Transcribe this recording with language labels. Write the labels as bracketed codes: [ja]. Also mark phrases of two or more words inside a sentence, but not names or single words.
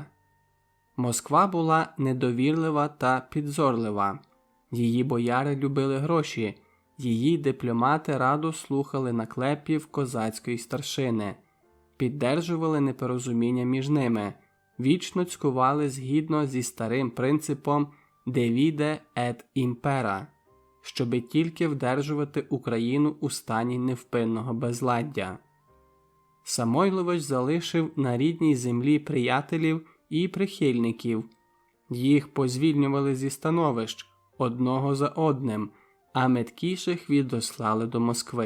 [uk] Москва була недовірлива та підзорлива. Її бояри любили гроші, її дипломати радо слухали наклепів козацької старшини, піддержували непорозуміння між ними, вічно цькували згідно зі старим принципом [la] «Divide et impera» – [uk] щоби тільки вдержувати Україну у стані невпинного безладдя. Самойлович залишив на рідній землі приятелів і прихильників. Їх позвільнювали зі становищ одного за одним, а меткіших відослали до Москви.